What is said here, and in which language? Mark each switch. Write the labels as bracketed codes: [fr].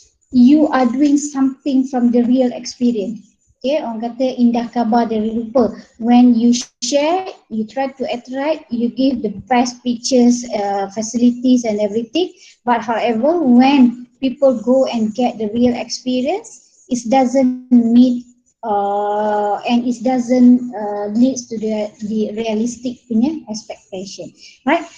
[en] You are doing something from the real experience. [ms] Okay, orang kata indah kabar dari rupa. [en] When you share, you try to attract, you give the best pictures, facilities and everything. But however, when people go and get the real experience, it doesn't meet and it doesn't leads to the realistic punya expectation, right?